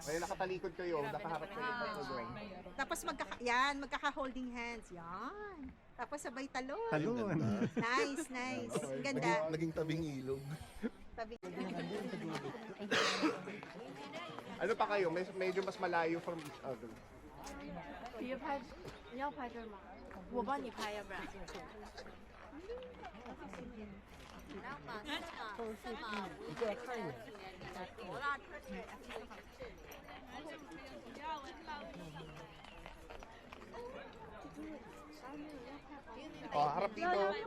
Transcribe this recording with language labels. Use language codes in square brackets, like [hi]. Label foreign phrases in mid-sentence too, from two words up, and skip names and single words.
[tl] May nakatalikod kayo, nakaharap kayo. tapos magkaka- [en] holding hands. [tl] Yan. Tapos sabay talon. Talon. Nice. Ang ganda. Naging tabing ilog. Tabi. Ano pa kayo? Medyo mas malayo [en] from each other. [zh] 你要拍这儿吗？我帮你拍，要不然。 [tl] Oh, harap dito.